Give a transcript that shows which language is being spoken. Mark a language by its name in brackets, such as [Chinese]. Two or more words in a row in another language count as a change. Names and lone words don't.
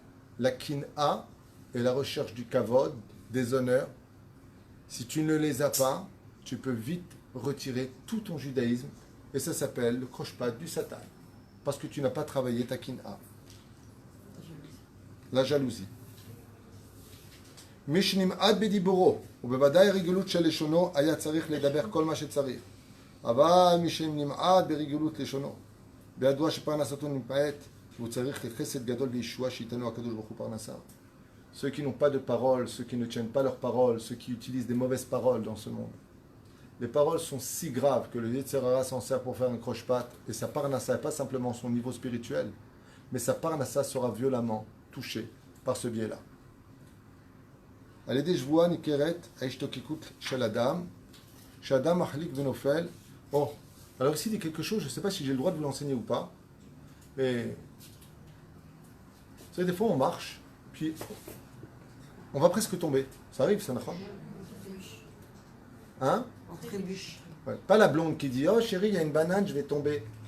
[French] La kin'a est la recherche du kavod, des honneurs. Si tu ne les as pas, tu peux vite retirer tout ton judaïsme et ça s'appelle le croche-patte du Satan. Parce que tu n'as pas travaillé ta kin'a. la jalousie. [Hebrew] משנמעט בדיבורו, ובוודאי רגילות של לשונו, היה צריך לדבר כל מה שצריך. אבל מי שנמעט ברגילות לשונו, בידוע שפרנסתו נמעט, והוא צריך לחסד גדול וישועה שייתנו הקדוש ברוך הוא פרנסה. [French] Ceux qui n'ont pas de parole, ceux qui ne tiennent pas leurs paroles, ceux qui utilisent des mauvaises paroles dans ce monde. Les paroles sont si graves que le [Hebrew] יצר הרע [French] s'en sert pour faire un croche-patte, et sa parnassa n'est pas simplement son niveau spirituel, mais sa parnassa sera violemment touchée par ce biais-là. [Hebrew] על ידי שבועה ניכרת ההשתוקקות של אדם, שאדם מחליק ונופל. [French] Oh, alors ici il dit quelque chose, je ne sais pas si j'ai le droit de vous l'enseigner ou pas, mais vous savez, des fois on marche, puis on va presque tomber. Ça arrive, ça, d'accord? Hein? On trébuche. Ouais. Pas la blonde qui dit oh chérie, il y a une banane, je vais tomber.